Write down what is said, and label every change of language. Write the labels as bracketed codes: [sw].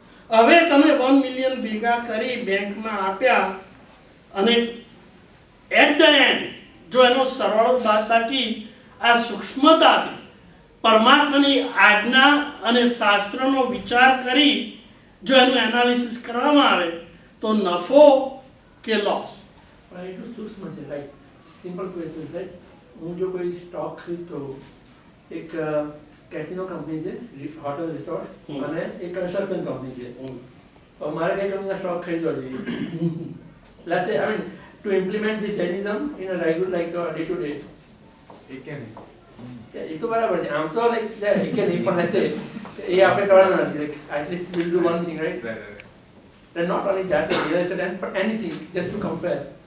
[gu] હવે તમે 1 મિલિયન ભેગા કરી બેંકમાં આપ્યા અને [en] at the end [gu] જો એનો સરવાળો બાદબાકી આ સૂક્ષ્મતાથી પરમાત્માની આજ્ઞા અને શાસ્ત્રનો વિચાર કરી જો એનું એનાલિસિસ કરવામાં આવે તો નફો કે લોસ. પણ એટલું સૂક્ષ્મ છે, [en] like simple question [gu] છે. હું જો કોઈ સ્ટોક ખરીદતો, એક કેસિનો કંપની છે, હોટલ રિસોર્ટ, અને એક કન્સ્ટ્રક્શન કંપની છે, તો મારે કઈ કંપનીના સ્ટોક ખરીદવા જોઈએ? [en] Let's say, I mean, to implement this Jainism in a regular, like day to day. [gu] એ કે નહીં એ તો બરાબર છે, આમ તો લાઈક એ કે નહીં, પણ [en] let's say [gu] એ આપણે કરવાનું નથી. [en] Like at least we'll do one thing, right? And not only that, like real estate, but anything, just to compare.